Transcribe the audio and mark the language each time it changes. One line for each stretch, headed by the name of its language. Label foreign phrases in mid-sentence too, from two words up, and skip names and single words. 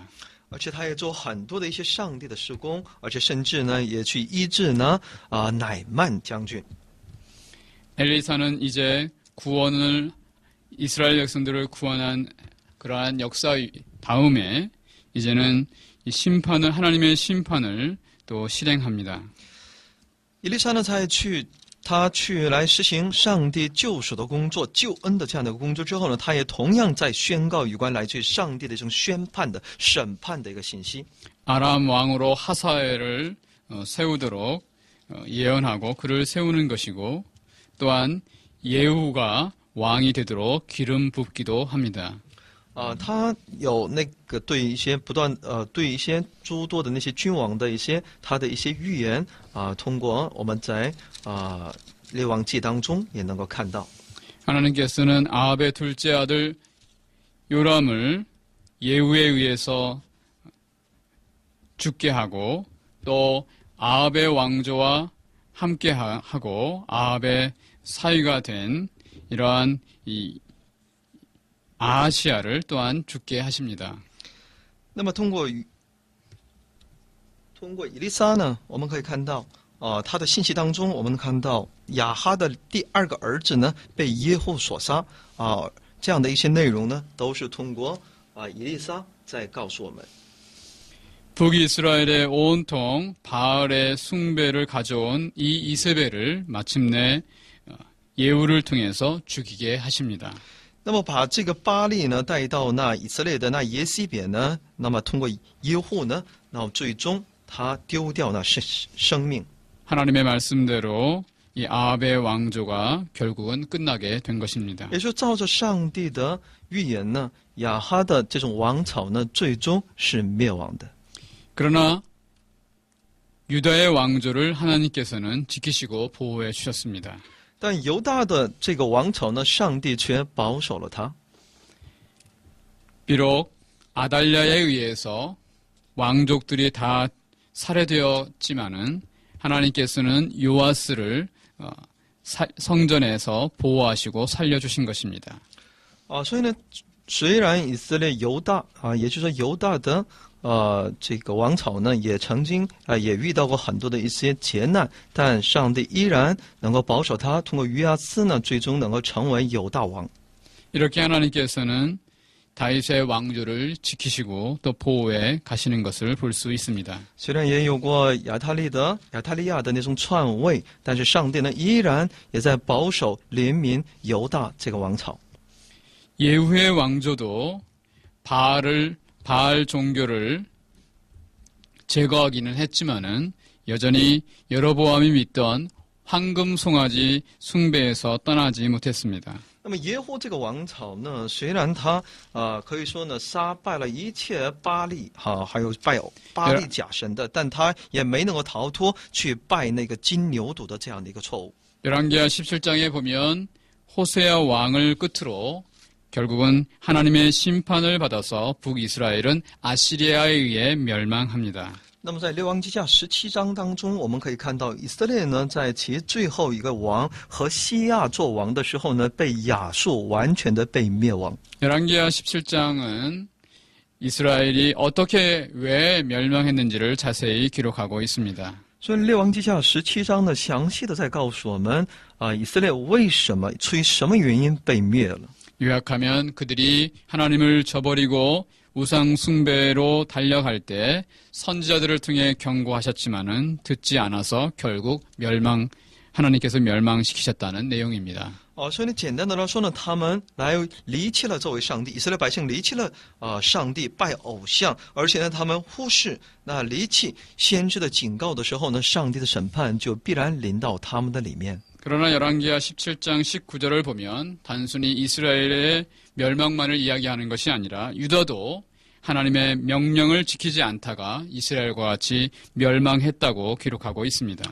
Chinese: 而且他也做很多的一些上帝的施工，而且甚至呢也去医治呢乃曼将军。
Korean: 엘리사는 이제 구원을 이스라엘 백성들을 구원한 그러한 역사 다음에 이제는 이 심판을 하나님의 심판을 또 실행합니다.
Chinese: 以利沙呢他去来实行上帝救赎的工作、救恩的这样的工作之后呢，他也同样在宣告有关来自于上帝的这种宣判的审判的一个信息。
Korean: 아람 왕으로 하사엘을 세우도록 예언하고 그를 세우는 것이고 또한 예후가 왕이 되도록 기름 붓기도 합니다.
Chinese: 他有那个对一些对一些诸多的那些君王的一些他的一些预言通过我们在列王记当中也能够看到。
Korean: 하나님께서는 아합의 둘째 아들 요람을 예후에 의해서 죽게 하고 또 아합의 왕조와 함께 하고 아합의 사위가 된 이러한 이 아하시아를 또한 죽게 하십니다.
Chinese: 那么通过以利沙呢，我们可以看到他的信息当中，我们看到亚哈的第二个儿子呢被耶户所杀这样的一些内容呢，都是通过以利沙在告诉我们。
Korean: 북이스라엘의 온통 바알의 숭배를 가져온 이 이세벨을 마침내 예후를 통해서 죽이게 하십니다.
Chinese: 那么把这个巴力呢带到那以色列的那耶西别呢，那么通过耶户呢，然后最终他丢掉那生命。
Korean: 하나님의 말씀대로 이 아합의 왕조가 결국은 끝나게 된 것입니다.
Chinese: 也就照着上帝的预言呢，亚哈的这种王朝呢，最终是灭亡的。
Korean: 그러나 유다의 왕조를 하나님께서는 지키시고 보호해 주셨습니다.
Chinese: 但犹大的这个王朝呢，上帝却保守了他。
Korean: 비록 아달랴에 의해서 왕족들이 다 살해되었지만은 하나님께서는 요아스를 성전에서 보호하시고 살려주신 것입니다.
Chinese: 所以呢，虽然以色列犹大也就是说犹大的这个王朝呢，也曾经也遇到过很多的一些劫难，但上帝依然能够保守他，通过约阿斯呢，最终能够成为犹大王。
Korean: 이렇게 하나님께서는 다윗의 왕조를 지키시고 또 보호해 가시는 것을 볼 수 있습니다.
Chinese: 虽然也有过亚他利亚的那种篡位，但是上帝呢，依然也在保守怜悯犹大这个王朝。
Korean: 예후의 왕조도 바알 종교를 제거하기는 했지만은 여전히 여로보암이 믿던 황금 송아지 숭배에서 떠나지 못했습니다.
Chinese: 那么耶户这个王朝呢，虽然他可以说呢杀败了一切巴力还有拜巴力假神的，但他也没能够逃脱去拜那个金牛犊的这样的一个错误。
Korean: 열왕기하 17장에 보면 호세아 왕을 끝으로 결국은 하나님의 심판을 받아서 북이스라엘은 아시리아에 의해 멸망합니다.
Chinese: 那么在列王记下17章当中，我们可以看到以色列呢，在其最后一个王和西亚做王的时候呢，被亚述完全的被灭亡。
Korean: 열왕기하 17장은 이스라엘이 어떻게 왜 멸망했는지를 자세히 기록하고 있습니다.
Chinese: 所以列王记下17章呢，详细的在告诉我们以色列为什么出于什么原因被灭了。
Korean: 요약하면 그들이 하나님을 저버리고 우상 숭배로 달려갈 때 선지자들을 통해 경고하셨지만은 듣지 않아서 결국 하나님께서 멸망시키셨다는 내용입니다.
Chinese: 所以呢，简单的来说呢，他们来离弃了作为上帝，以色列百姓离弃了上帝，拜偶像，而且呢，他们忽视那离弃先知的警告的时候呢，上帝的审判就必然临到他们的里面。
Korean: 그러나 열왕기하 17장 19절을 보면 단순히 이스라엘의 멸망만을 이야기하는 것이 아니라 유다도 하나님의 명령을 지키지 않다가 이스라엘과 같이 멸망했다고 기록하고 있습니다.